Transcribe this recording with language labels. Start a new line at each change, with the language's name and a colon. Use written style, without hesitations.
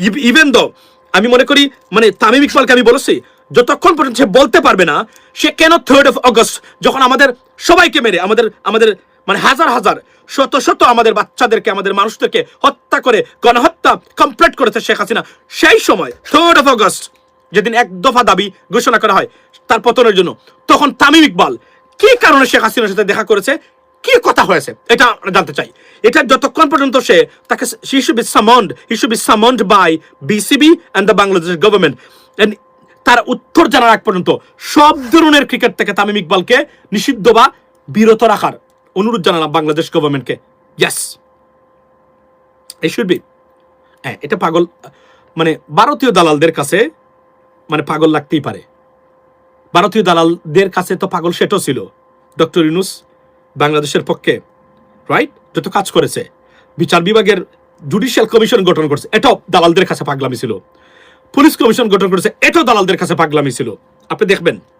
Bangla: Even though আমি মনে করি মানে তামিম ইকবালকে আমি বলেছি, যতক্ষণ পর্যন্ত সে বলতে পারবে না সে কেন 3rd of August যখন আমাদের সবাইকে মেরে আমাদের মানে হাজার শত আমাদের বাচ্চাদেরকে, আমাদের মানুষদেরকে হত্যা করে গণহত্যা কমপ্লিট করেছে শেখ হাসিনা, সেই সময় 3rd of August যেদিন এক দফা দাবি ঘোষণা করা হয় তার পতনের জন্য, তখন তামিম ইকবাল কি কারণে শেখ হাসিনার সাথে দেখা করেছে, কি কথা হয়েছে এটা জানতে চাই। এটা যতক্ষণ পর্যন্ত সে তাকে
English: he should be summoned by BCB and the Bangladesh government, and
Bangla: তার উত্তর জানার আগ পর্যন্ত সব ধরনের ক্রিকেট থেকে তামিম ইকবালকে নিষিদ্ধ বা বিরত রাখার অনুরোধ জানালাম বাংলাদেশ গভর্নমেন্টকে।
English: Yes, it should be।
Bangla: হ্যাঁ, এটা পাগল মানে ভারতীয় দালালদের কাছে মানে পাগল লাগতেই পারে, ভারতীয় দালালদের কাছে তো পাগল সেটাও ছিল। ডক্টর ইউনূস বাংলাদেশের পক্ষে রাইট যত কাজ করেছে, বিচার বিভাগের জুডিশিয়াল কমিশন গঠন করেছে, এটাও দালালদের কাছে পাগলামি ছিল। পুলিশ কমিশন গঠন করেছে, এটাও দালালদের কাছে পাগলামি ছিল। আপনি দেখবেন